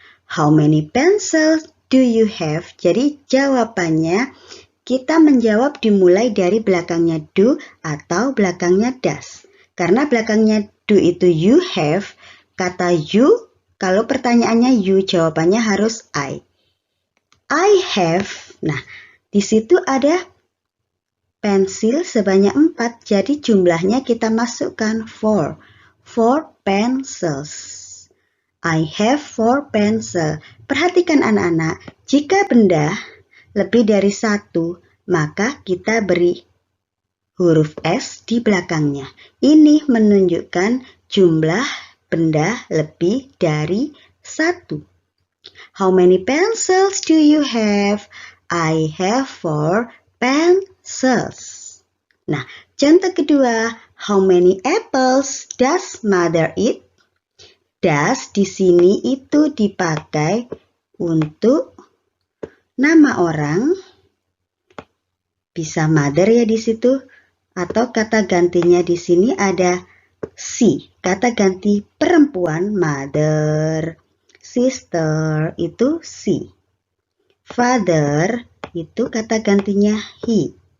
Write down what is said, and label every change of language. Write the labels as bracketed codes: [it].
[en] How many pencils do you have? [id] Jadi jawabannya kita menjawab dimulai dari belakangnya do atau belakangnya does. Karena belakangnya do itu you have, kata you, kalau pertanyaannya you, jawabannya harus I. [en] I have, [id] nah di situ ada pensil sebanyak 4, jadi jumlahnya kita masukkan 4. [en] 4 pencils. I have 4 pencils. [id] Perhatikan anak-anak, jika benda lebih dari 1, maka kita beri huruf S di belakangnya. Ini menunjukkan jumlah benda lebih dari 1. [en] How many pencils do you have? I have 4 pencils. [id] Nah, contoh kedua, [en] how many apples does mother eat? [id] Does di sini itu dipakai untuk nama orang, bisa mother ya di situ, atau kata gantinya di sini ada she. kata ganti perempuan mother, sister itu she, father itu kata gantinya he.